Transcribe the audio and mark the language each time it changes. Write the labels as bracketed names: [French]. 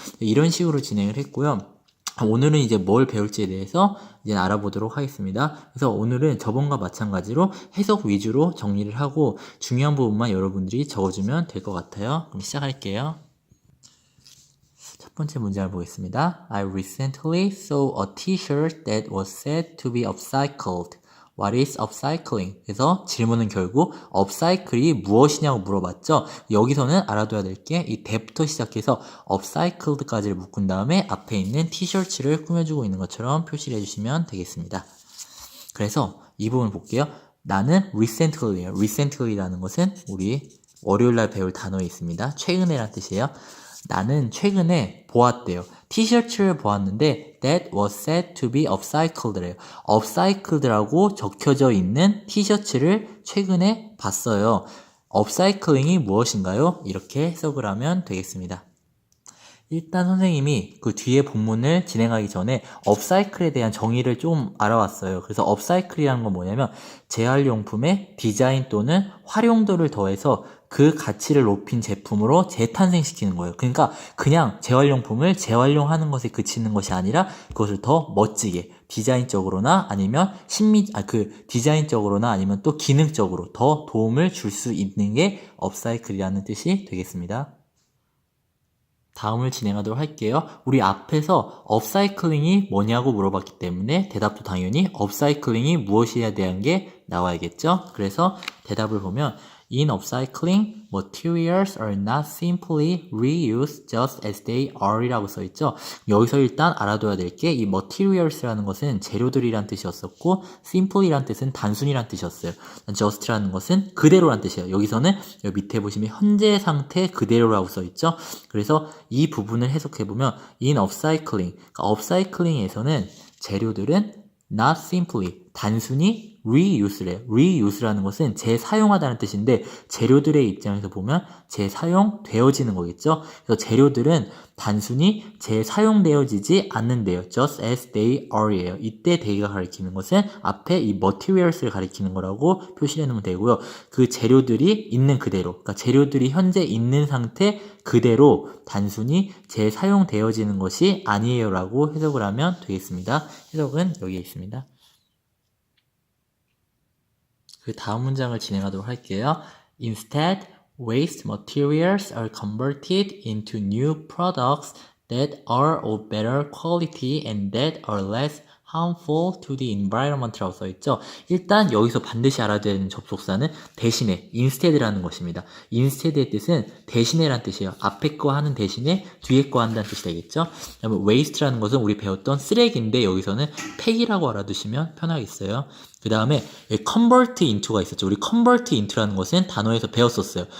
[Korean] 이런 식으로 진행을 했고요. 오늘은 이제 뭘 배울지에 대해서 이제 알아보도록 하겠습니다. 그래서 오늘은 저번과 마찬가지로 해석 위주로 정리를 하고 중요한 부분만 여러분들이 적어주면 될 것 같아요. 그럼 시작할게요. 첫 번째 문제를 보겠습니다. [English] I recently saw a t-shirt that was said to be upcycled. What is upcycling? [Korean] 그래서 질문은 결국 upcycle이 무엇이냐고 물어봤죠. 여기서는 알아둬야 될 게 이 that부터 시작해서 upcycled까지를 묶은 다음에 앞에 있는 티셔츠를 꾸며주고 있는 것처럼 표시를 해주시면 되겠습니다. 그래서 이 부분 볼게요. 나는 recently예요. recently라는 것은 우리 월요일날 배울 단어에 있습니다. 최근에란 뜻이에요. 나는 최근에 보았대요. 티셔츠를 보았는데 [English] that was said to be upcycled [Korean] 래요. upcycled라고 적혀져 있는 티셔츠를 최근에 봤어요. upcycling이 무엇인가요? 이렇게 해석을 하면 되겠습니다. 일단 선생님이 그 뒤에 본문을 진행하기 전에 업사이클에 대한 정의를 좀 알아왔어요. 그래서 업사이클이라는 건 뭐냐면 재활용품의 디자인 또는 활용도를 더해서 그 가치를 높인 제품으로 재탄생시키는 거예요. 그러니까 그냥 재활용품을 재활용하는 것에 그치는 것이 아니라 그것을 더 멋지게 디자인적으로나 아니면 디자인적으로나 아니면 또 기능적으로 더 도움을 줄 수 있는 게 업사이클이라는 뜻이 되겠습니다. 다음을 진행하도록 할게요. 우리 앞에서 업사이클링이 뭐냐고 물어봤기 때문에 대답도 당연히 업사이클링이 무엇이어야 되는 게 나와야겠죠. 그래서 대답을 보면 [English] In upcycling, materials are not simply reused just as they are [Korean] 이라고 써있죠. 여기서 일단 알아둬야 될 게 이 materials라는 것은 재료들이란 뜻이었었고 simply란 뜻은 단순이란 뜻이었어요. just라는 것은 그대로란 뜻이에요. 여기서는 여기 밑에 보시면 현재 상태 그대로라고 써있죠. 그래서 이 부분을 해석해보면 in upcycling, 그러니까 upcycling에서는 재료들은 [English] not simply, [Korean] 단순히 reuse래요. reuse라는 것은 재사용하다는 뜻인데 재료들의 입장에서 보면 재사용되어지는 거겠죠. 그래서 재료들은 단순히 재사용되어지지 않는데요. [English] just as they are예요. [Korean] 이때 they가 가리키는 것은 앞에 이 materials를 가리키는 거라고 표시해 놓으면 되고요. 그 재료들이 있는 그대로, 그러니까 재료들이 현재 있는 상태 그대로 단순히 재사용되어지는 것이 아니에요 라고 해석을 하면 되겠습니다. 해석은 여기에 있습니다. 그 다음 문장을 진행하도록 할게요. [English] Instead, waste materials are converted into new products that are of better quality and that are less harmful to the environment [Korean] 라고 써있죠. 일단 여기서 반드시 알아야 되는 접속사는 대신에 instead라는 것입니다. instead의 뜻은 대신에란 뜻이에요. 앞에 거 하는 대신에 뒤에 거 한다는 뜻이 되겠죠. 그다음에 waste라는 것은 우리 배웠던 쓰레기인데 여기서는 폐기라고 알아두시면 편하겠어요. 그 다음에 convert into가 있었죠. 우리 convert into라는 것은 단어에서 배웠었어요.